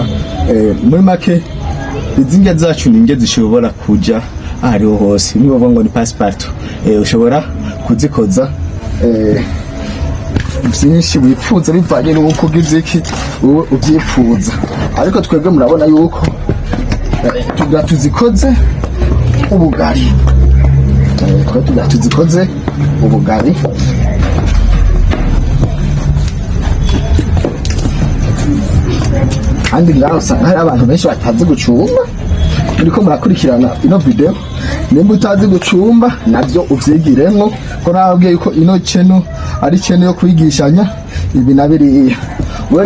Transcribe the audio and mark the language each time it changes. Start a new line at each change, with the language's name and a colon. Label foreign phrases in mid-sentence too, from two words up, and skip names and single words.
Rundi: Muri make izi ndya zacu ni indya zishobora kujya ahariho hose, niba bavuga ngo ni passepartout. Ushobora kuzikoza byinshi wifuza bivanye n'uko ugize iki wowe ubyifuza. Ariko twebwe murabona yuko tuzikoze ubugari. Tuzikoze ubugari. Kandi ngaho usanga hari abantu benshi batazi gucumba. Muriko murakurikirana ino video, nimba utazi gucumba navyo uvyigiremwo, ko nababwiye yuko ino channel ari channel yo kwigishanya ibi na biriya.